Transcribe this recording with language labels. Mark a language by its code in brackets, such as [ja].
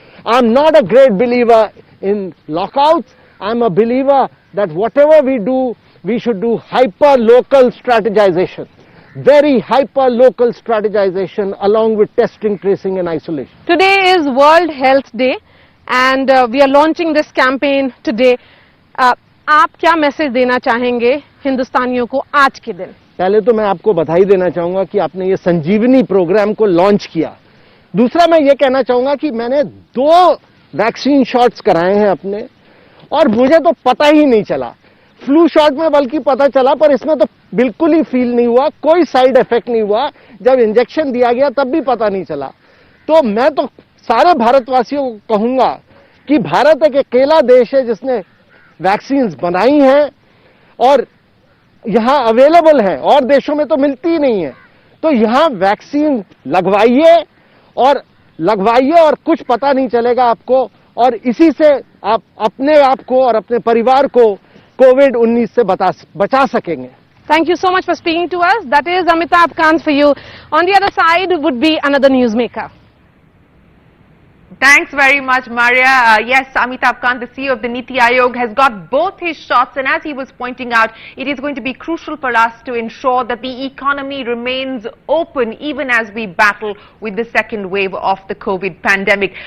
[en] I'm not a great believer in lockouts. I'm a believer that whatever we do, we should do hyper-local strategization. Very hyper-local strategization along with testing, tracing and isolation. Today is World Health Day, and we are launching this campaign today. [hi] आप क्या message देना चाहेंगे हिंदुस्तानियों को आज के दिन? पहले तो मैं आपको बधाई देना चाहूंगा कि आपने ये संजीवनी प्रोग्राम को लॉन्च किया। दूसरा मैं ये कहना चाहूंगा कि मैंने 2 वैक्सीन शॉट्स कराए हैं अपने, और मुझे तो पता ही नहीं चला। फ्लू शॉट में बल्कि पता चला, पर इसमें तो बिल्कुल ही फील नहीं हुआ, कोई साइड इफेक्ट नहीं हुआ। जब इंजेक्शन दिया गया तब भी पता नहीं चला। तो मैं तो सारे भारतवासियों को कहूंगा कि भारत एक अकेला देश है जिसने वैक्सीन बनाई हैं और यहां अवेलेबल है, और देशों में तो मिलती ही नहीं है। तो यहां वैक्सीन लगवाइए और कुछ पता नहीं चलेगा आपको, और इसी से आप अपने आप को और अपने परिवार को कोविड-19 से बचा सकेंगे। [en] Thank you so much for speaking to us. That is Amitabh Kant for you. On the other side would be another newsmaker. Thanks very much, Maria. Yes, Amitabh Kant, the CEO of the Niti Aayog, has got both his shots, and as he was pointing out, it is going to be crucial for us to ensure that the economy remains open even as we battle with the second wave of the COVID pandemic.